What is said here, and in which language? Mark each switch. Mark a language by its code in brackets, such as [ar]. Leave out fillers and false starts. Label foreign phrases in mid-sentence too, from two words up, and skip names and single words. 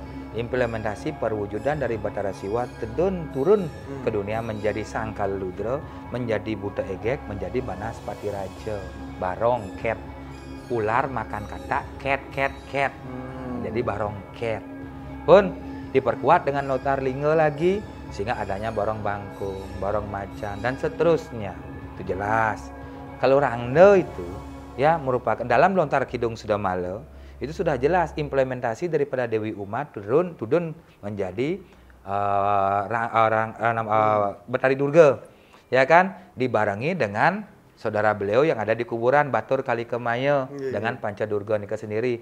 [id] Implementasi perwujudan dari Batara Siwa turun ke dunia menjadi Sangkal Ludra, menjadi Buta Egek, menjadi Banaspati Raja. Barong cat, ular makan kata cat. Jadi barong cat. Pun diperkuat dengan lontar lingga lagi sehingga adanya barong bangkung, barong macan dan seterusnya. Itu jelas. Kalau rangdo itu ya merupakan dalam lontar Kidung Sudamala itu sudah jelas implementasi daripada Dewi Uma turun menjadi Betari Durga, ya kan, dibarengi dengan saudara beliau yang ada di kuburan Batur Kalikemaya dengan Panca Durga nika sendiri.